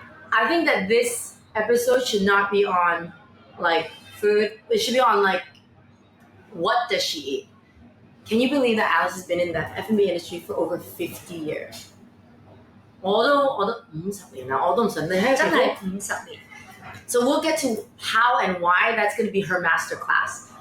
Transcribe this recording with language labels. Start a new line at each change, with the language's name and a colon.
English: I think that this episode should not be on like food. It should be on like what does she eat. Can you believe that Alice has been in the F&B industry for over 50 years?
Cantonese: 我都50年啦，我都唔信你喺真係50年。
English: So we'll get to how and why that's going to be her master class.